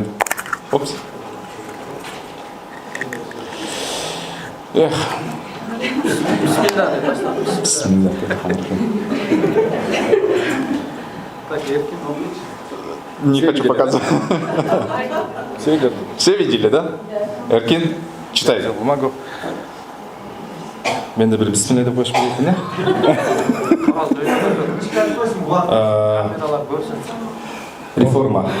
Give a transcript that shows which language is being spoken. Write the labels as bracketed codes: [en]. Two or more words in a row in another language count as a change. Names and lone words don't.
[ru] Опс. Эх. Бисмилlah. Не хочу показывать. Все видели, да? Эркин, читай. Взял бумагу. [kk] Мен де бір бисмилlah деп қойып беретін, реформа.